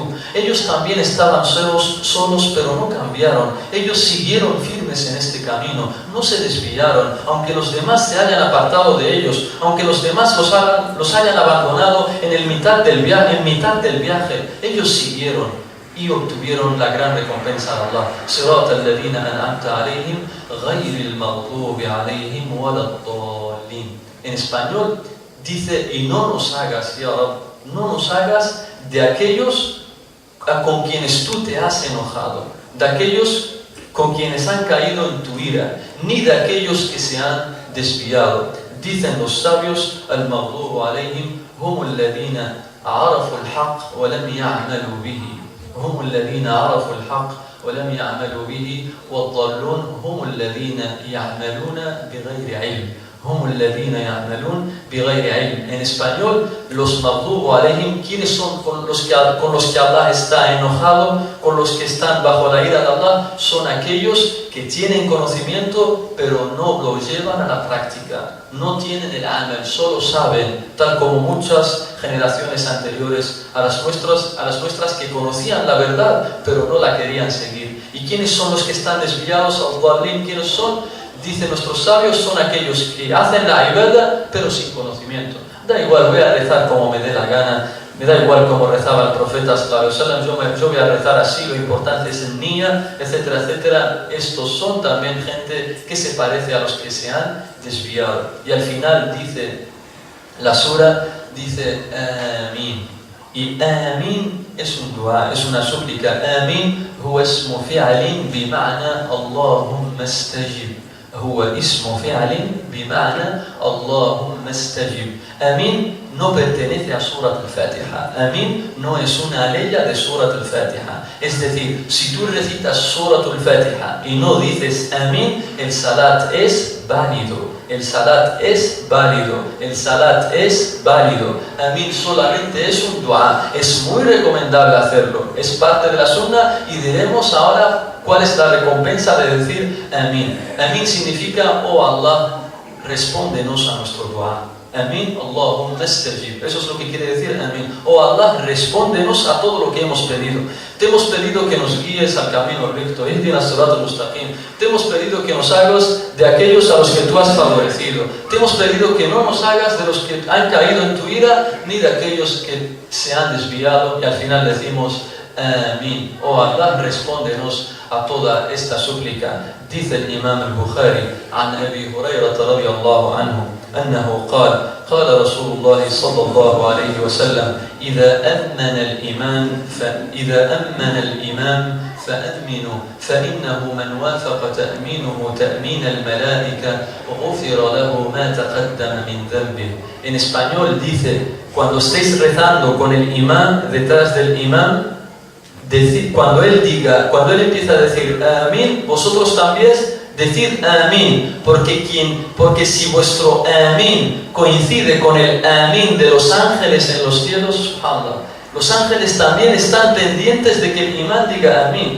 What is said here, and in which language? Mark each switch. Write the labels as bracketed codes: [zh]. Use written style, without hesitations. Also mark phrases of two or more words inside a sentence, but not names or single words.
[es] Ellos también estaban solos, pero no cambiaron. Ellos siguieron firmes en este camino, no se desviaron, aunque los demás se hayan apartado de ellos, aunque los demás los hayan abandonado en mitad del viaje, ellos siguieron y obtuvieron la gran recompensa de Allah. [ar] صراط الذين أنعمت عليهم غير المغضوب عليهم ولا الضالين. [es] En español dice, y no nos hagas, ya Rab, no nos hagas de aquellos con quienes tú te has enojado, de aquellos con quienes han caído en tu ira, ni de aquellos que se han desviado. Dicen los sabios, [ar] المغضوب عليهم هم الذين عرفوا الحق ولم يعملوا به. هم الذين عرفوا الحق ولم يعملوا به والضالون هم الذين يعملون بغير علم. هم الذين يعملون بغير علم. [es] En español, los [ar] مغضوب عليهم, [es] ¿quiénes son con los que Allah está enojado, con los que están bajo la ira de Allah? Son aquellos que tienen conocimiento pero no lo llevan a la práctica, no tienen el amal, solo saben, tal como muchas generaciones anteriores a las nuestras que conocían la verdad pero no la querían seguir. ¿Y quiénes son los que están desviados? Al-Dhalin, ¿quiénes son? Dicen nuestros sabios, son aquellos que hacen la ibadah pero sin conocimiento. Da igual, voy a rezar como me dé la gana, me da igual como rezaba el profeta [ar] صلى الله عليه وسلم, [es] yo voy a rezar así, lo importante es el niya, etcétera, etcétera. Estos son también gente que se parece a los que se han desviado. Y al final dice la sura, dice Amin. Y Amin es un dua, es una súplica. [ar] آمين هو اسم فعل بمعنى اللهم استجب. هو اسم فعل بمعنى اللهم استجب. [es] Amin no pertenece a Surat al-Fatiha. Amin no es una leya de Surat al-Fatiha. Es decir, si tú recitas Surat al-Fatiha y no dices Amin, el salat es válido. El salat es válido. El salat es válido. Amin solamente es un dua. Es muy recomendable hacerlo. Es parte de la sunna y diremos ahora cuál es la recompensa de decir Amin. Amin significa, oh Allah, respóndenos a nuestro dua. [ar] آمين، اللهم استجب. [es] Eso es lo que quiere decir Amin. Oh Allah, respóndenos a todo lo que hemos pedido. Te hemos pedido que nos guíes al camino recto. [ar] اهدنا الصراط المستقيم. [es] Te hemos pedido que nos hagas de aquellos a los que tú has favorecido. Te hemos pedido que no nos hagas de los que han caído en tu ira, ni de aquellos que se han desviado. Y al final decimos Amin. Oh Allah, respóndenos a toda esta súplica. Dice el imam [ar] al-Bukhari عن أبي هريرة رضي الله عنه أنه قال قال رسول الله صلى الله عليه وسلم إذا أمن الإمام فأمنوا فإنه من وافق تأمينه تأمين الملائكة غفر له ما تقدم من ذنبه. [es] En español dice, cuando estéis rezando con el imán, detrás del imán, cuando él empieza a decir amén, vosotros también decid amén, porque si vuestro amén coincide con el amén de los ángeles en los cielos, subhanallah, los ángeles también están pendientes de que el imán diga amén.